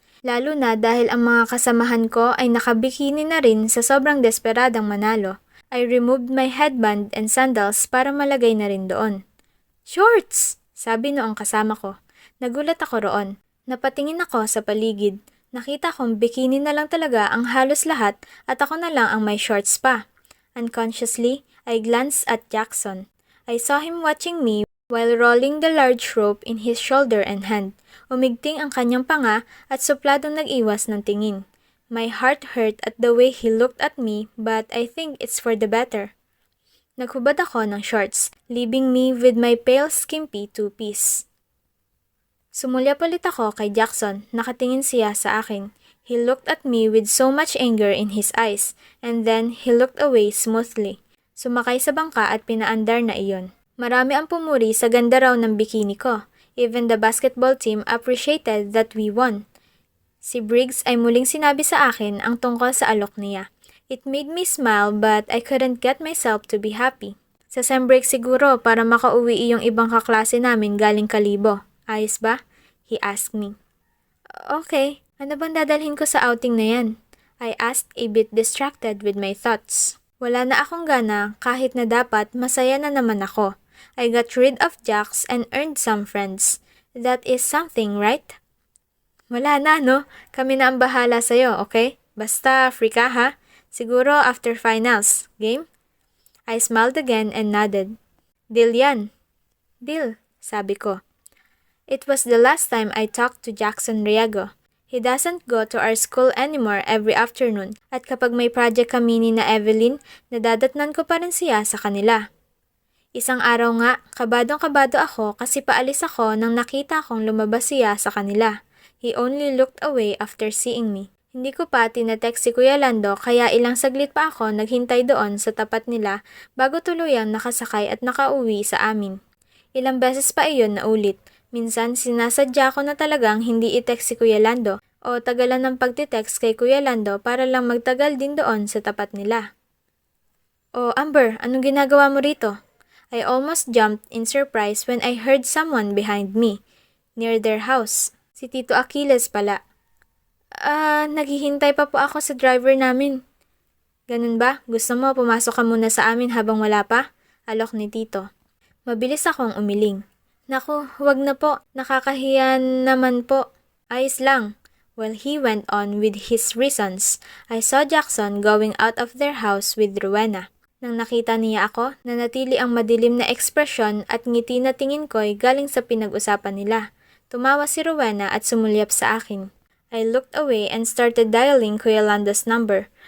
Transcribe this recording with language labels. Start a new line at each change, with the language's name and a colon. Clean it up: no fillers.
Filipino: Lalo na dahil ang mga kasamahan ko ay nakabikini na rin sa sobrang desperadang manalo.
English: I removed my headband and sandals
Filipino: para malagay na rin doon.
English: Shorts!
Filipino: Sabi noong kasama ko. Nagulat ako roon. Napatingin ako sa paligid. Nakita kong bikini na lang talaga ang halos lahat at ako na lang ang may shorts pa.
English: Unconsciously, I glanced at Jackson. I saw him watching me while rolling the large rope in his shoulder and hand.
Filipino: Umigting ang kanyang panga at supladong nag-iwas ng tingin.
English: My heart hurt at the way he looked at me, but I think it's for the better.
Filipino: Naghubad ako ng shorts,
English: leaving me with my pale skimpy two-piece.
Filipino: Sumulya ulit ako kay Jackson, nakatingin siya sa akin.
English: He looked at me with so much anger in his eyes, and then he looked away smoothly.
Filipino: Sumakay sa bangka at pinaandar na iyon. Marami ang pumuri sa ganda raw ng bikini ko.
English: Even the basketball team appreciated that we won.
Filipino: Si Briggs ay muling sinabi sa akin ang tungkol sa alok niya.
English: It made me smile but I couldn't get myself to be happy.
Filipino: Sa sem break siguro para makauwi yung ibang kaklase namin galing Kalibo. Ayos ba?
English: He asked me.
Filipino: Okay, ano bang dadalhin ko sa outing na yan?
English: I asked a bit distracted with my thoughts.
Filipino: Wala na akong gana kahit na dapat masaya na naman ako.
English: I got rid of Jax and earned some friends. That is something, right?
Filipino: Wala na, no? Kami na ang bahala sa'yo, okay? Basta, free ka, ha? Siguro after finals. Game?
English: I smiled again and nodded.
Filipino: Deal yan. Deal, sabi ko.
English: It was the last time I talked to Jackson Riego. He doesn't go to our school anymore every afternoon
Filipino: at kapag may project kami ni na Evelyn, nadadatnan ko pa rin siya sa kanila. Isang araw nga, kabadong-kabado ako kasi paalis ako nang nakita kong lumabas siya sa kanila.
English: He only looked away after seeing me.
Filipino: Hindi ko pa tinatext si Kuya Lando kaya ilang saglit pa ako naghintay doon sa tapat nila bago tuluyang nakasakay at nakauwi sa amin. Ilang beses pa iyon na ulit. Minsan sinasadya ko na talagang hindi i-text si Kuya Lando o tagalan ng pagtitext kay Kuya Lando para lang magtagal din doon sa tapat nila. Oh, Amber, anong ginagawa mo rito?
English: I almost jumped in surprise when I heard someone behind me, near their house.
Filipino: Si Tito Achilles pala. Naghihintay pa po ako sa driver namin. Ganun ba? Gusto mo pumasok ka muna sa amin habang wala pa? Alok ni Tito. Mabilis akong umiling. Naku, huwag na po. Nakakahiya naman po. Ayos lang.
English: While he went on with his reasons, I saw Jackson going out of their house with Rowena.
Filipino: Nang nakita niya ako, nanatili ang madilim na ekspresyon at ngiti na tingin ko'y galing sa pinag-usapan nila. Tumawa si Rowena at sumulyap sa akin.
English: I looked away and started dialing Kuya Lando's number.